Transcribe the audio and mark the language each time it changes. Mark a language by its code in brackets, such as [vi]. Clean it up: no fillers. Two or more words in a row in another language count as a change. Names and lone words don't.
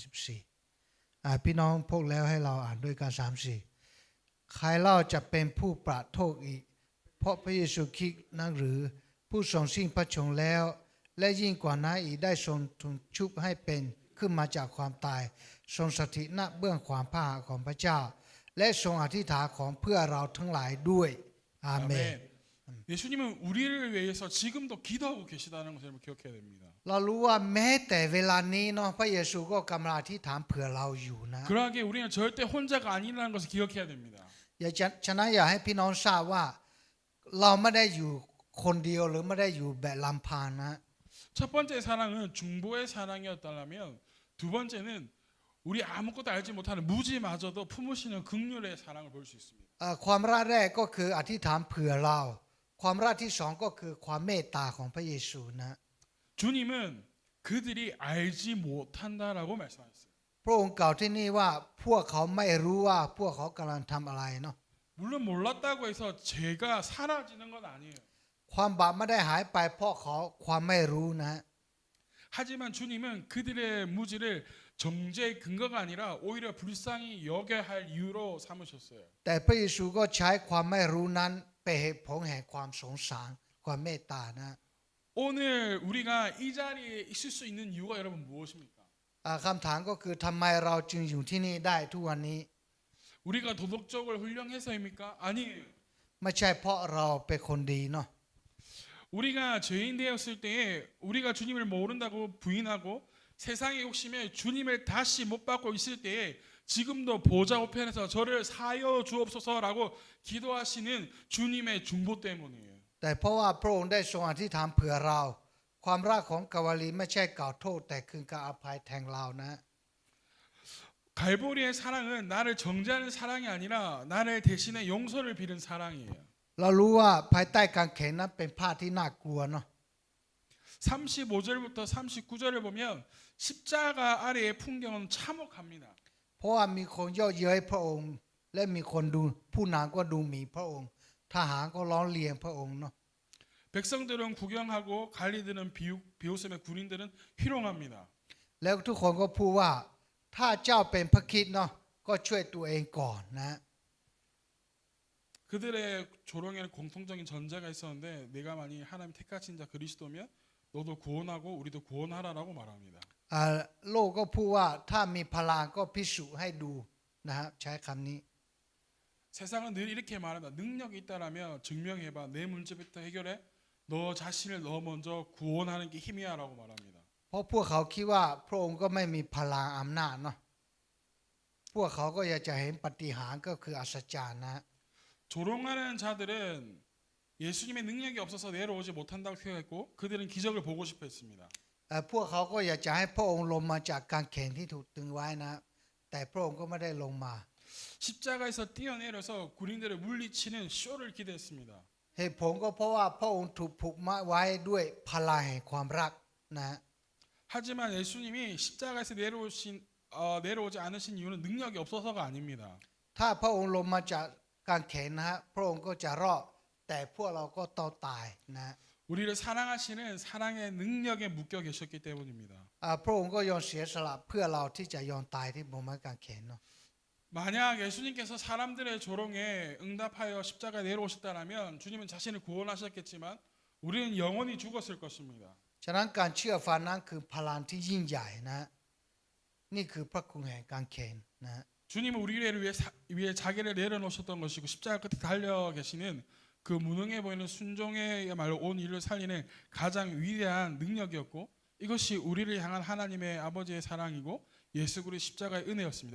[th] 34 พี่น้องพวกแล้วให้เราอ่านด้วยกัน34ใครเล่าจะเป็นผู้ประโทษอีกเพราะพระเยซูคริสต์นั้นหรือผู้ทรงสิ้นพระชนม์แล้วและยิ่งกว่านั้นอีกได้ทรงถูกชุบให้เป็นขึ้นมาจากความตายทรงสถิตณเบื้องขวาพระหัตถ์ของพระเจ้าและทรงอธิษฐานของเพื่อเราทั้งหลายด้วยอาเมน [ko] 예수님은 우리를 위해서 지금도 기도하고 계시다는 것을 여러분 기억해야 됩니다. [th] เรารู้ว่าแม้แต่เวลานี้เนาะพระเยซูก็กำลังอธิษฐานเผื่อเราอยู่นะ [ko] 그러하기에 우리는 절대 혼자가 아니라는 것을 기억해야 됩니다. [th] ฉะนั้นอยากให้พี่น้องทราบว่าเราไม่ได้อยู่คนเดียวหรือไม่ได้อยู่แบบลำพังนะ [ko] 첫 번째 사랑은 중보의 사랑이었다면 두 번째는 우리 아무것도 알지 못하는 무지마저도 품으시는 긍휼의 사랑을 볼 수 있습니다. [th] ความรักแรกก็คืออธิษฐานเผื่อเราความรักที่สองก็คือความเมตตาของพระเยซูนะ [ko] 주님은 그들이 알지 못한다라고 말씀하셨어요. [th] พระองค์กล่าวที่นี่ว่าพวกเขาไม่รู้ว่าพวกเขากำลังทำอะไรเนาะ [ko] 물론 몰랐다고 해서 죄가 사라지는 건 아니에요. [th] ความบาปไม่ได้หายไปเพราะเขาความไม่รู้นะ [ko] 하지만 주님은 그들의 무지를 정죄의 근거가 아니라 오히려 불쌍히 여겨야 할 이유로 삼으셨어요. [th] แต่พระเยซูก็ใช้ความไม่รู้นั้นเป็นเหตุผลแห่งความสงสารความเมตตานะ [ko] 오늘 우리가 이 자리에 있을 수 있는 이유가 여러분 무엇입니까? [th] คำถามก็คือทำไมเราจึงอยู่ที่นี่ได้ทุกวันนี้ [ko] 우리가 도덕적으로 훌륭해서입니까? 아니에요. [th] ไม่ใช่เพราะเราเป็นคนดีเนาะ [ko] 우리가 죄인 되었을 때에 우리가 주님을 모른다고 부인하고 세상의 욕심에 주님을 다시 못 받고 있을 때에 지금도 보좌 우편에서 저를 사하여 주옵소서라고 기도하시는 주님의 중보 때문이에요. [th] แต่เพราะว่าพระองค์ได้ทรงอธิษฐานเผื่อเราความรักของกาวลีไม่ใช่กล่าวโทษแต่คือการอภัยแทนเรานะ [ko] 갈보리의 사랑은 나를 정죄하는 사랑이 아니라 나를 대신에 용서를 빌은 사랑이에요. [th] เรารู้ว่าภายใต้กางเขนนั้นเป็นภาพที่น่ากลัวเนาะ [ko] 35절부터 39절을 보면 십자가 아래의 풍경은 참혹합니다. [th] เพราะว่ามีคนเย่อเย้ยพระองค์และมีคนดูผู้นำก็ดูหมิ่นพระองค์ทหารก็ล้อเลียนพระองค์เนาะ [ko] 백성들은 구경하고 관리들은 비웃음에 군인들은 희롱합니다. [th] แล้วทุกคนก็พูดว่าถ้าเจ้าเป็นพระคริสต์เนาะก็ช่วยตัวเองก่อนนะ [ko] 그들의 조롱에는 공통적인 전제가 있었는데 내가 만약 하나님 택하신 자 그리스도면 너도 구원하고 우리도 구원하라라고 말합니다. [th] โลกก็พูดว่าถ้ามีพลังก็พิสูจน์ให้ดูนะฮะใช้คำนี้ [ko] 세상은 늘 이렇게 말한다. 능력이 있다라면 증명해봐. 내 문제부터 해결해. 너 자신을 너 먼저 구원하는 게 힘이야라고 말합니다. [th] เพราะพวกเขาคิดว่าพระองค์ก็ไม่มีพลังอำนาจเนาะพวกเขาก็อยากจะเห็นปาฏิหาริย์ก็คืออัศจรรย์นะ [ko] 조롱하는 자들은 예수님의 능력이 없어서 내려오지 못한다고 생각했고 그들은 기적을 보고 싶어 했습니다. [th] พวกเขาก็อยากจะให้พระองค์ลงมาจากกางเขนที่ถูกตึงไว้นะแต่พระองค์ก็ไม่ได้ลงมา [ko] 십자가에서 뛰어내려서 군인들을 물리치는 쇼를 기대했습니다. [th] เหตุผลก็เพราะว่าพระองค์ถูกผูกมัดไว้ด้วยพลังแห่งความรักนะ [ko] 하지만 예수님이 십자가에서 내려오지 않으신 이유는 능력이 없어서가 아닙니다. [th] ถ้าพระองค์ลงมาจากกางเขนนะฮะพระองค์ก็จะรอดแต่พวกเราก็ต้องตายนะ [ko] 우리를 사랑하시는 사랑의 능력에 묶여 계셨기 때문입니다. [th] พระองค์ก็ยอมเสียสละเพื่อเราที่จะยอมตายที่บนไม้กางเขนเนาะ [ko] 만약 예수님께서 사람들의 조롱에 응답하여 십자가에 내려오셨다면 주님은 자신을 구원하셨겠지만 우리는 영원히 죽었을 것입니다. [th] ฉะนั้นการเชื่อฟังนั้นคือพลังที่ยิ่งใหญ่นะนี่คือพระคุณแห่งกางเขนนะ [ko] 주님은 우리를 위해 자기를 내려놓으셨던 것이고 십자가 끝에 달려 계시는 그 무능해 보이는 순종의야말로 온 인류를 살리는 가장 위대한 능력이었고 이것이 우리를 향한 하나님의 아버지의 사랑이고 예수 그리스도의 십자가의 은혜였습니다.